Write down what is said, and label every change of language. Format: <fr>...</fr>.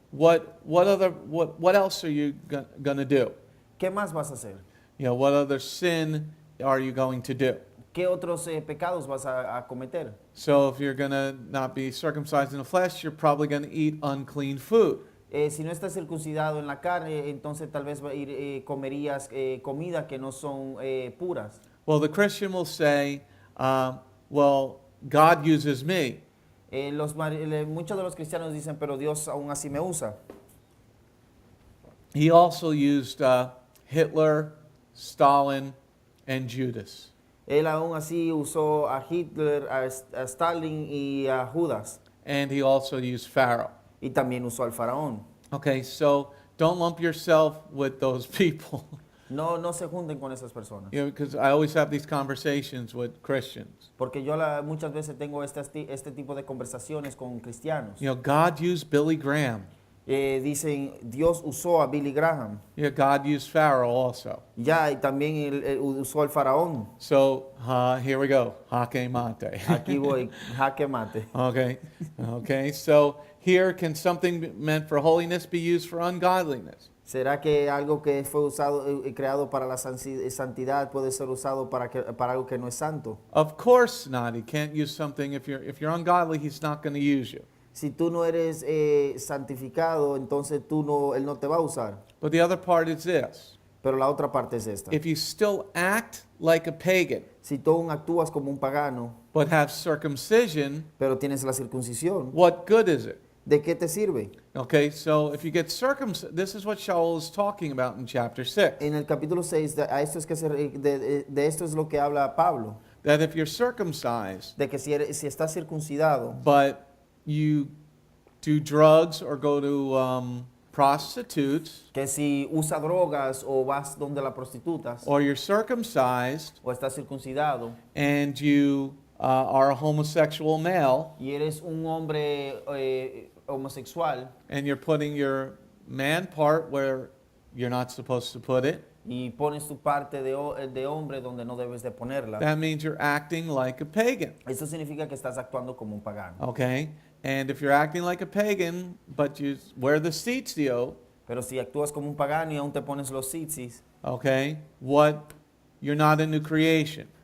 <en>what else are you going to do?</en> <es>¿qué más vas a hacer?</es> <en>You know, what other sin are you going to do?</en> <es>¿Qué otros pecados vas a cometer?</es> <en>So if you're going to not be circumcised in the flesh, you're probably going to eat unclean food.</en> <es>Si no estás circuncidado en la carne, entonces tal vez comerías comida que no son puras.</es> <en>Well, the Christian will say, well, God uses me.</en> <es>Muchos de los cristianos dicen, pero Dios aún así me usa.</es> <en>He also used Hitler, Stalin, and Judas.</en> <es>Él aún así usó a Hitler, a Stalin y a Judas.</es> <en>And he also used Pharaoh.</en> <es>Y también usó al faraón.</es> <en>Okay, so don't lump yourself with those people.</en> <es>No se junten con esas personas.</es> <en>You know, because I always have these conversations with Christians.</en> <es>Porque yo muchas veces tengo este tipo de conversaciones con cristianos.</es> <en>You know, God used Billy Graham.</en> <es>Dicen, Dios usó a Billy Graham.</es> <en>Yeah, God used Pharaoh also.</en> <es>Ya, y también él usó al faraón.</es> <en>So here we go.</en> <es>Jaque mate. Aquí voy, jaque mate.</es> <en>Okay. So here, can something meant for holiness be used for ungodliness?</en> <es>¿Será que algo que fue usado, creado para la santidad puede ser usado para algo que no es santo?</es> <en>Of course not. He can't use something if you're ungodly. He's not going to use you.</en> <es>Si tú no eres santificado, entonces él no te va a usar.</es> <en>But the other part is this.</en> <es>Pero la otra parte es esta.</es> <en>If you still act like a pagan,</en> <es>Si tú aún actúas como un pagano,</es> <en>but have circumcision,</en> <es>pero tienes la circuncisión,</es> <en>what good is it?</en> <es>¿de qué te sirve?</es> <en>Okay, so if you get circumcised, this is what Shaul is talking about in chapter 6.</en> <es>En el capítulo 6, de esto es lo que habla Pablo.</es> <en>That if you're circumcised,</en> <es>De que si estás circuncidado,</es> <en>but you do drugs or go to prostitutes,</en> <es>que si usa drogas o vas donde las prostitutas,</es> <en>or you're circumcised</en> <es>o estás circuncidado,</es> <en>and you are a homosexual male,</en> <es>y eres un hombre homosexual,</es> <en>and you're putting your man part where you're not supposed to put it,</en> <es>y pones tu parte de hombre donde no debes de ponerla,</es> <en>that means you're acting like a pagan.</en> <es>eso significa que estás actuando como un pagano.</es> <en>Okay? And if you're acting like a pagan, but you wear the tzitziot,</en> <es>Pero si actúas como un pagano y aún te pones los tzitzis,</es> <en>okay, you're not a new creation.</en>